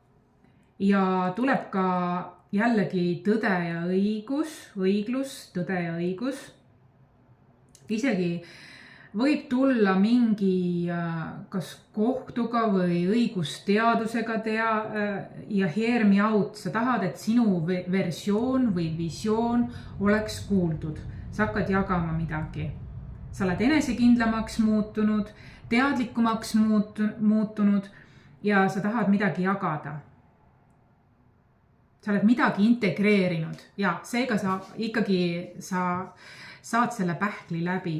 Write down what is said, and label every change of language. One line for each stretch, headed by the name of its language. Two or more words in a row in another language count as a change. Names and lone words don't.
Estonian: Ja tuleb ka jällegi tõde ja õiglus, tõde ja õigus. Isegi võib tulla mingi kas kohtuga või õigusteadusega ja
English: hear me out.
Estonian: Sa tahad, et sinu versioon või visioon oleks kuuldud. Sa hakkad jagama midagi. Sa oled enesekindlamaks muutunud, teadlikumaks muutunud ja sa tahad midagi jagada. Sa oled midagi integreerinud ja seega sa saad selle pähkli läbi.